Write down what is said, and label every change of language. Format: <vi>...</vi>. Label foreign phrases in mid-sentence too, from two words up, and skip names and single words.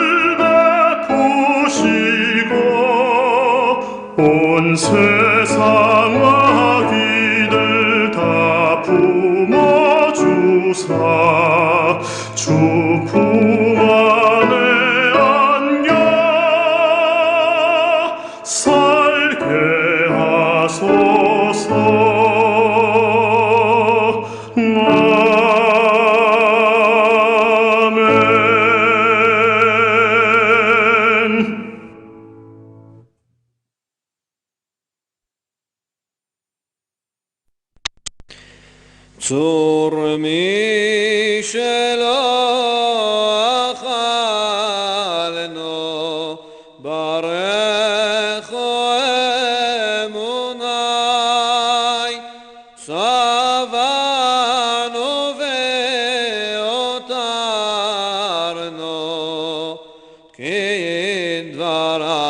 <ko>베푸시고 온 세상 아기들 다 품어주사 주 품 안에 안겨 살게 하소서. 아멘.</ko> <he>צור מי שלא אכלנו ברכו אמוני שבענו והותרנו כי דבר</he>